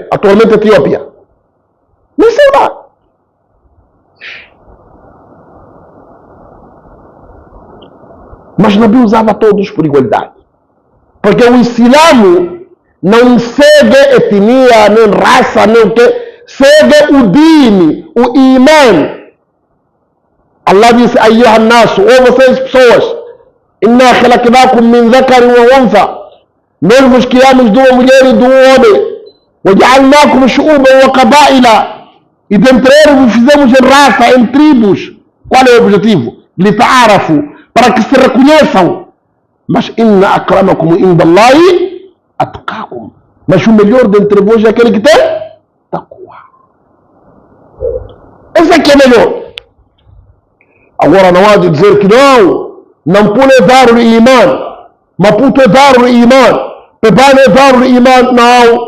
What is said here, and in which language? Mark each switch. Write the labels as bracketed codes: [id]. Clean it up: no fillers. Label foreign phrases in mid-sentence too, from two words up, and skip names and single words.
[pt] Atualmente Etiópia. Não sei lá. Mas Nabi usava todos por igualdade. Porque o Islã não segue etnia, nem raça, nem o que. Segue o dini, o iman. Allah disse, [ar] أيها الناس, [pt] ou vocês pessoas, [ar] إنا خلقناكم من ذكر وأنثى. [pt] Nós vos criamos de uma mulher e de um homem. [ar] وَجَعَلْنَاكُمْ شُعُوبًا وَقَبَائِلًا. [pt] E dentre eles vos fizemos em raça, em tribos. Qual é o objetivo? لِتَعَارَفُوا, para que se reconheçam. [ar] Mas إن أكرمكم عند الله أتقاكم. [pt] Mas o melhor dentre vós é aquele que tem taqwa. Esse aqui é melhor. Agora não há de dizer que não pode dar o iman. Maputo é dar o iman. Pebane é dar o iman. Não.